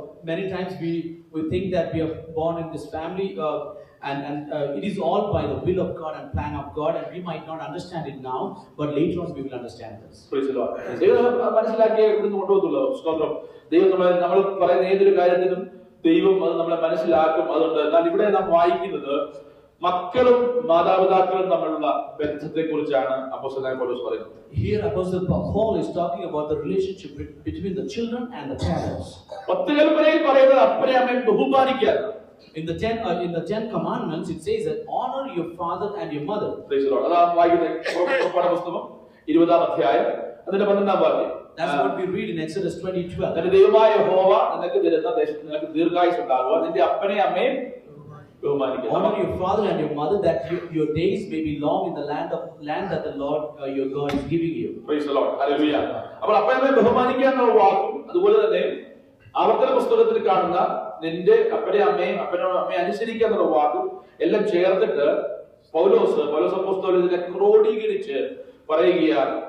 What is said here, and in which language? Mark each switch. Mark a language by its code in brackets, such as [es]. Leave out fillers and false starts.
[en] Many times we think that we are born in this family and it is all by the will of God and plan of God, and we might not understand it now, but later on we will understand this. Praise the Lord. [ml] ദൈവം മനസ്സിലാക്കിയ ഇവിടുന്ന് കൊണ്ടുപോകത്തുള്ളൂ. സ്തോത്രം. ദൈവം നമ്മൾ പറയുന്ന ഏതൊരു കാര്യത്തിനും ദൈവം അത് നമ്മളെ മനസ്സിലാക്കും. അതുകൊണ്ട് എന്നാൽ ഇവിടെ നാം വായിക്കുന്നത് മക്കളും മാതാപിതാക്കളും തമ്മിലുള്ള ബന്ധത്തെക്കുറിച്ചാണ് അപ്പോസ്തലനായ പൗലോസ് പറയുന്നത്. [en] Here Apostle Paul is talking about the relationship between the children and the parents. [ml] 10 കൽപ്പനയിൽ പറയുന്നത് അപ്പനെ അമ്മയെ ബഹുമാനിക്കുക. [en] In the 10 commandments it says that honor your father and your mother. Praise the Lord. [ml] അതാണ് വായിക്കുന്നത് പുറപ്പാട് പുസ്തകം 20-ാം അധ്യായം അതിന്റെ 12-ാം വാക്യം. [en] That's what we read in Exodus 20:12. [ml] നിന്റെ ദൈവമായ യഹോവ നിനക്ക് തരുന്ന ദേശത്ത് നിനക്ക് ദീർഘായുസ്സ് ഉണ്ടാകുക, നിന്റെ അപ്പനെ അമ്മയും ബഹുമാനിക്കുക. [en] Honor your father and your mother, that your days may be long in the land that the Lord your God is giving you. Praise the Lord. Hallelujah. [ml] അപ്പോൾ അപ്പനെ അമ്മയെ ബഹുമാനിക്കുക എന്നുള്ള വാക്കും അതുപോലെ തന്നെ ആവർത്തന പുസ്തകത്തിൽ കാണുന്ന നിന്റെ അപ്പനെ അമ്മയും അനുസരിക്കുക എന്നുള്ള വാക്കും എല്ലാം ചേർത്തിട്ട് പൗലോസ് അപ്പോസ്തലൻ ഇതിനെ ക്രോഡീകരിച്ച് പറയുകയാണ്.